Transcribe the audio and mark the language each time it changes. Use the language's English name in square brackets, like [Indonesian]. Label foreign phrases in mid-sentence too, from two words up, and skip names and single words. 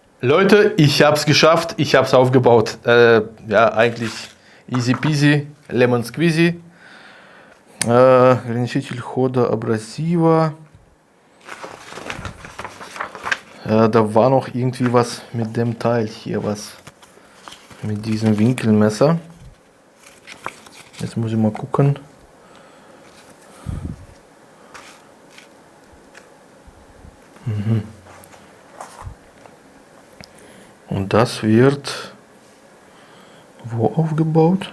[German] Leute, ich habe es geschafft, ich habe es aufgebaut. Ja, eigentlich [English] easy peasy, lemon squeezy. [Russian] Ограничитель хода абразива. [German] Da war noch irgendwie was mit dem Teil hier, was mit diesem Winkelmesser. Jetzt muss ich mal gucken. Und das wird wo aufgebaut?